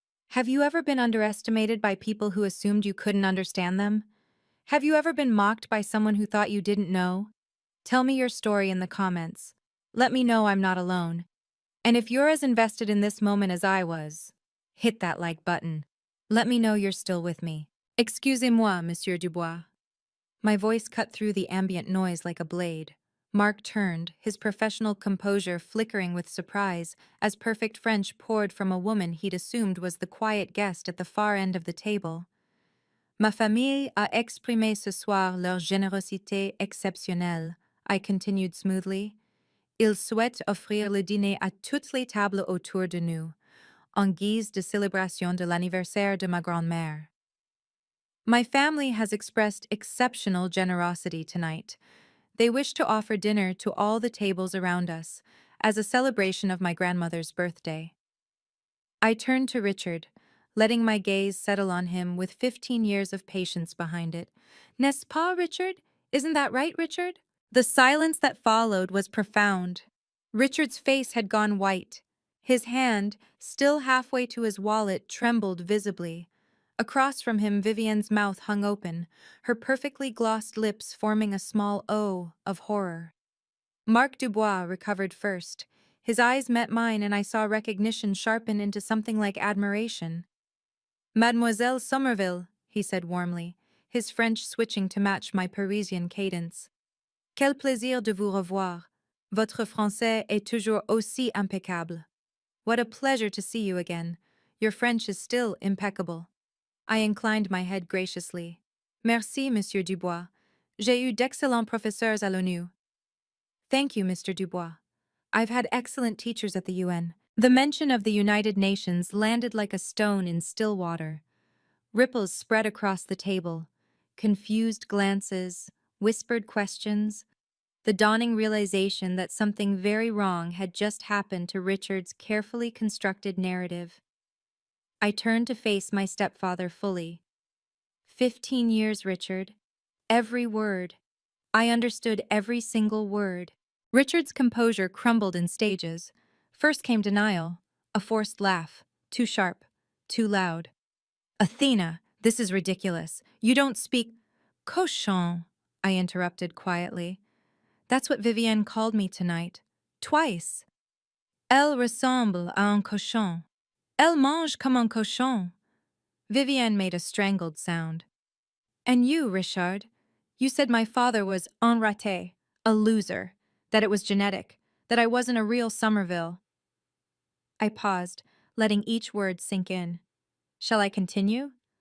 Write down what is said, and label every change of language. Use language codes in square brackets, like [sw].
[en] Have you ever been underestimated by people who assumed you couldn't understand them? Have you ever been mocked by someone who thought you didn't know? Tell me your story in the comments. Let me know I'm not alone. And if you're as invested in this moment as I was, hit that like button. Let me know you're still with me. [fr] Excusez-moi, Monsieur Dubois. [en] My voice cut through the ambient noise like a blade. Mark turned, his professional composure flickering with surprise as perfect French poured from a woman he'd assumed was the quiet guest at the far end of the table. [fr] Ma famille a exprimé ce soir leur générosité exceptionnelle, [en] I continued smoothly. [fr] Ils souhaitent offrir le dîner à toutes les tables autour de nous, en guise de célébration de l'anniversaire de ma grand-mère. [en] My family has expressed exceptional generosity tonight. They wish to offer dinner to all the tables around us, as a celebration of my grandmother's birthday. I turned to Richard, letting my gaze settle on him with 15 years of patience behind it. [fr] N'est-ce pas, Richard? [en] Isn't that right, Richard? The silence that followed was profound. Richard's face had gone white. His hand, still halfway to his wallet, trembled visibly. Across from him, Vivian's mouth hung open, her perfectly glossed lips forming a small O of horror. Marc Dubois recovered first. His eyes met mine and I saw recognition sharpen into something like admiration. Mademoiselle Somerville, he said warmly, his French switching to match my Parisian cadence. [fr] Quel plaisir de vous revoir. Votre français est toujours aussi impeccable. [en] What a pleasure to see you again. Your French is still impeccable. I inclined my head graciously. [fr] Merci, Monsieur Dubois. J'ai eu d'excellents professeurs à l'ONU. [en] Thank you, Mr. Dubois. I've had excellent teachers at the UN. The mention of the United Nations landed like a stone in still water. Ripples spread across the table. Confused glances, whispered questions, the dawning realization that something very wrong had just happened to Richard's carefully constructed narrative. I turned to face my stepfather fully. 15 years, Richard. Every word. I understood every single word. Richard's composure crumbled in stages. First came denial, a forced laugh, too sharp, too loud. Athena, this is ridiculous. You don't speak. Cochon, I interrupted quietly. That's what Vivienne called me tonight. Twice. [fr] Elle ressemble à un cochon. Elle mange comme un cochon. [en] Vivienne made a strangled sound. And you, Richard, you said my father was [fr] un raté, [en] a loser, that it was genetic, that I wasn't a real Somerville. I paused, letting each word sink in. Shall I continue?